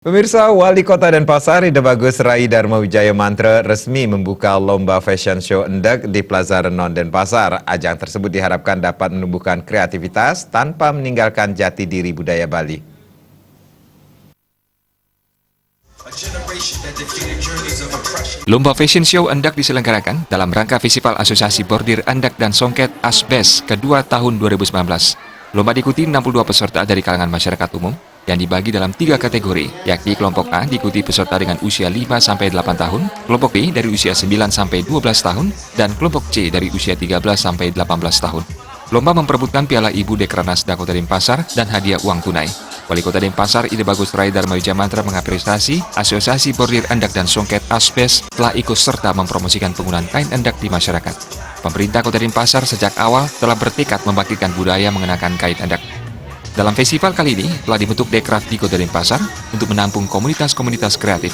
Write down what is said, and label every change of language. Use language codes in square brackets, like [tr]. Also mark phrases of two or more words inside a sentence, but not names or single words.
[id] Pemirsa, Wali Kota Denpasar Ide Bagus Rai Dharma Wijaya Mantra resmi membuka lomba [en] fashion show [id] Endek di Plaza Renon Denpasar. Ajang tersebut diharapkan dapat menumbuhkan kreativitas tanpa meninggalkan jati diri budaya Bali. Lomba [en] fashion show [id] Endek diselenggarakan dalam rangka Festival Asosiasi Bordir Endek dan Songket ASBES kedua tahun 2019. Lomba diikuti 62 peserta dari kalangan masyarakat umum yang dibagi dalam 3 kategori, yakni kelompok A diikuti peserta dengan usia 5-8 tahun, kelompok B dari usia 9-12 tahun, dan kelompok C dari usia 13-18 tahun. Lomba memperebutkan Piala Ibu Dekranasda Kota Denpasar dan hadiah uang tunai. Wali Kota Denpasar Ide Bagus Rai Dharma Wijaya Mantra mengapresiasi Asosiasi Bordir Endek dan Songket ASBES telah ikut serta mempromosikan penggunaan kain endek di masyarakat. Pemerintah Kota Denpasar sejak awal telah bertekad membangkitkan budaya mengenakan kain endek. Dalam festival kali ini telah dibentuk Dekraf di Kota Denpasar untuk menampung komunitas-komunitas kreatif.